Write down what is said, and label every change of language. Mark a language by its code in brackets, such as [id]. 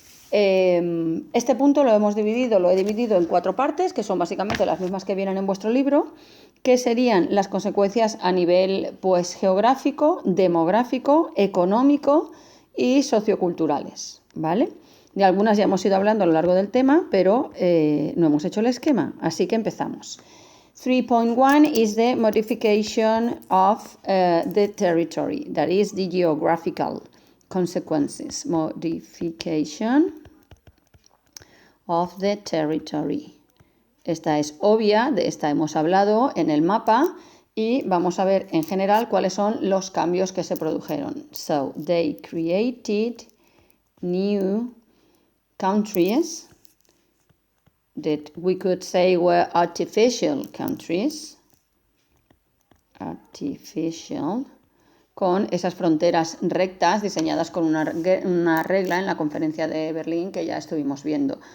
[es] Este punto lo he dividido en 4 partes, que son básicamente las mismas que vienen en vuestro libro, que serían las consecuencias a nivel pues, geográfico, demográfico, económico y socioculturales, ¿vale? De algunas ya hemos ido hablando a lo largo del tema, pero no hemos hecho el esquema, así que empezamos. [en] 3.1 is the modification of the territory, that is the geographical consequences. Modification of the territory. [es] Esta es obvia, de esta hemos hablado en el mapa y vamos a ver en general cuáles son los cambios que se produjeron. [en] So, they created new countries that we could say were artificial countries, artificial, [es] con esas fronteras rectas diseñadas con una regla en la conferencia de Berlín que ya estuvimos viendo.